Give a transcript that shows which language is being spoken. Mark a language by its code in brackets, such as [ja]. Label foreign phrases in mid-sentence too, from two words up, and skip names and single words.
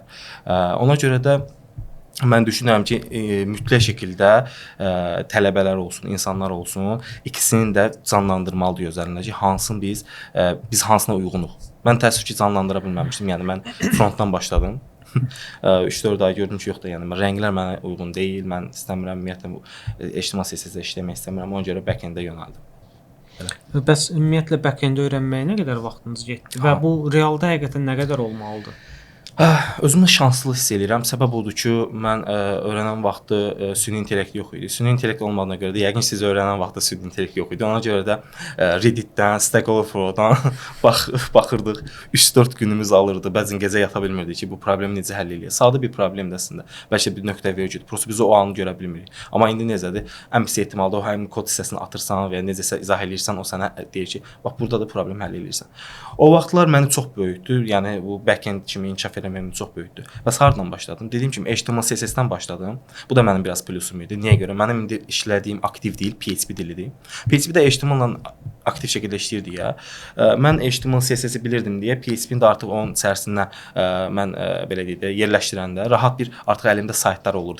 [az] Ona görə də mən düşünürəm ki, mütləq şəkildə tələbələr olsun, insanlar olsun, ikisini də canlandırmalıdır özlərində ki, hansını biz hansına uyğunuq. Mən təəssüf ki, canlandıra bilməmişdim. Yəni mən frontdan başladım. 3-4 ay gördüm ki, yox da, yəni rənglər mənə uyğun deyil. Mən istəmirəm ümumiyyətlə bu HTML CSS-də işləmək istəmirəm. Ona görə back-end-ə yönəldim. Bəs ümumiyyətlə back-end öyrənməyə nə qədər vaxtınız getdi və bu realda həqiqətən nə qədər olmalıdır? Özümü şanslı hiss edirəm. Səbəb odur ki, mən öyrənən vaxtı süni intellekt yox idi. Süni intellekt olmadığına görə də yəqin siz öyrənən vaxtda süni intellekt yox idi. Ona görə də Reddit-dən, Stack Overflow-dan baxırdıq. 3-4 günümüz alırdı. Bəzən gecə yata bilmirdik ki, bu problemi necə həll edək. Sadə bir problemdir əslində. Bəlkə bir nöqtə vergül. Prosta biz o anı görə bilmirik. Amma indi necədir? Ən pis ehtimalda o həmin kod hissəsini atırsan və ya necəsə izah eləyirsən, o sənə deyir ki, bax burada da problem həll eləyirsən. O vaxtlar məni çox böyütdü. Yəni bu back-end kimi inkişaf mənim çox böyükdür. Bəs hardan başladım? Dediyim kimi HTML CSS-dən başladım. Bu da mənim biraz plusum idi. Niyə görə? Mənim indi işlədiyim aktiv deyil, PHP dilidir. PHP-də HTML-la aktiv şəkildə işləyirdi ya. Mən HTML CSS-i bilirdim deyə PHP-ni də artıq onun içərisinə mən belə deyək də yerləşdirəndə rahat bir artıq əlimdə saytlar olurdu.